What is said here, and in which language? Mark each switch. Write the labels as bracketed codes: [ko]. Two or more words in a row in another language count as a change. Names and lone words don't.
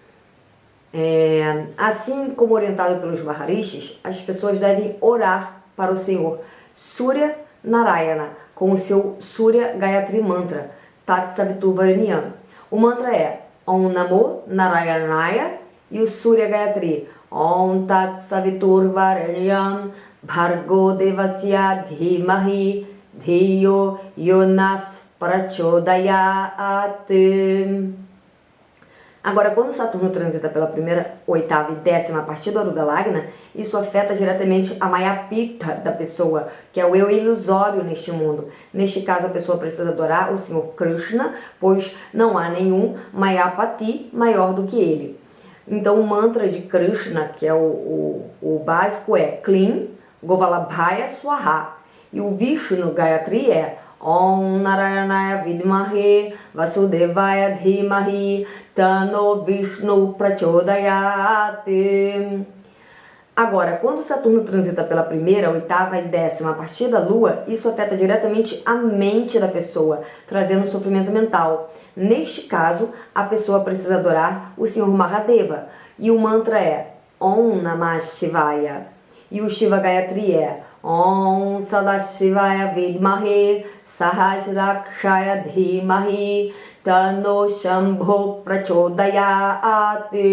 [pt] Assim como orientado pelos Maharishis, as pessoas devem orar para o Senhor Surya Narayana, com o seu Surya Gayatri Mantra, [sa] Tat Savitur Varenyam. [pt] O mantra é [sa] Om Namo Narayanaya [pt] e o Surya Gayatri [sa] Om Tat Savitur Varenyam Bhargo Devasya Dhimahi Dhiyo Yonaf Prachodayat. [pt] Agora, quando Saturno transita pela primeira, oitava e décima a partir do Aruda Lagna, isso afeta diretamente a Mayapita da pessoa, que é o eu ilusório neste mundo. Neste caso, a pessoa precisa adorar o Senhor Krishna, pois não há nenhum Mayapati maior do que ele. Então, o mantra de Krishna, que é o básico, é [sa] Klim Govalabhaya Swaha. [pt] E o Vishnu Gayatri é [sa] Om Narayanaya Vidmahe Vasudevaya Dhimahi Tano Vishnu Prachodayat. [pt] Agora, quando Saturno transita pela primeira, oitava e décima a partir da Lua, isso afeta diretamente a mente da pessoa, trazendo sofrimento mental. Neste caso, a pessoa precisa adorar o Senhor Mahadeva, e o mantra é [sa] Om Namah Shivaya, [pt] e o Shiva Gayatri é [sa] Om Sadashivaya Vidmahe Sahasrakshaya Dhimahi Tano Shambho Prachodayat.